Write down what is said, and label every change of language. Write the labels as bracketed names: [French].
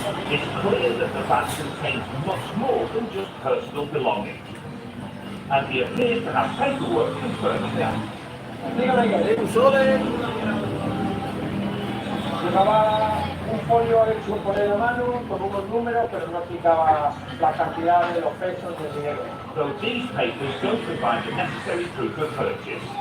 [English] It's clear that the van contains much more than just personal belongings. And he appears to have paperwork confirming that. [Spanish] Llevaba un folio hecho por él a mano con unos números, pero no explicaba la cantidad de los pesos del dinero. [English] So these papers don't provide the necessary proof of purchase.